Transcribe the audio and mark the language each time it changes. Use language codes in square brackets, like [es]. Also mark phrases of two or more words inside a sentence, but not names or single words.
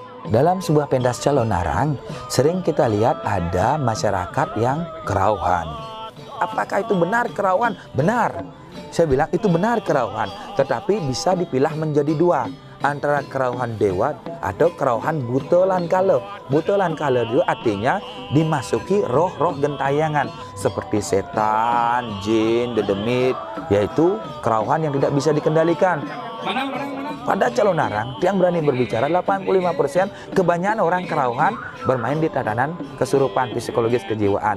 [id] dalam sebuah pentas calon arang, sering kita lihat ada masyarakat yang kerauhan. Apakah itu benar kerauhan? Benar. Saya bilang itu benar kerauhan, tetapi bisa dipilah menjadi dua, antara kerauhan dewa atau kerauhan butolan kala. Butolan kala itu artinya dimasuki roh-roh gentayangan seperti setan, jin, dedemit, yaitu kerauhan yang tidak bisa dikendalikan. Pada calon arang, yang berani berbicara 85% kebanyakan orang kerauhan bermain di tatanan kesurupan psikologis kejiwaan.